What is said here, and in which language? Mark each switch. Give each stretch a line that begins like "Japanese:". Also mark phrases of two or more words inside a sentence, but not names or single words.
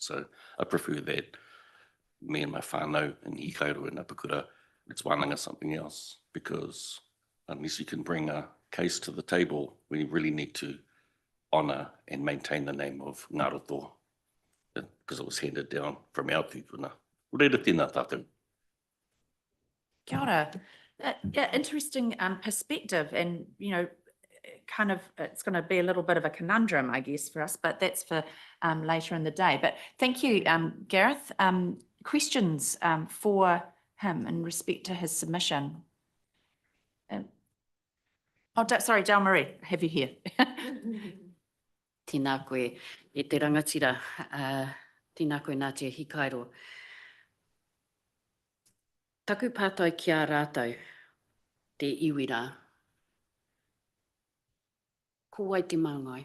English: So I prefer that me and my whānau in Hikairo and Apakura, let's wānanga something else, because unless you can bring a case to the table, we really need to honour and maintain the name of Ngaroto, because it was handed down from our tūpuna.
Māori: Reira tēnā tātou. Kia ora.
English: Yeah, interesting perspective, and kind of it's going to be a little bit of a conundrum, I guess, for us, but that's for later in the day. But thank you, Gareth. Questions for him in respect to his submission? Sorry, Del Marie, I have you here.
Māori: Tēnā koe e te rangatira, tēnā koe nā te Hikairo. Taku pātai ki a rātou, te iwira. Ko wai te māngai.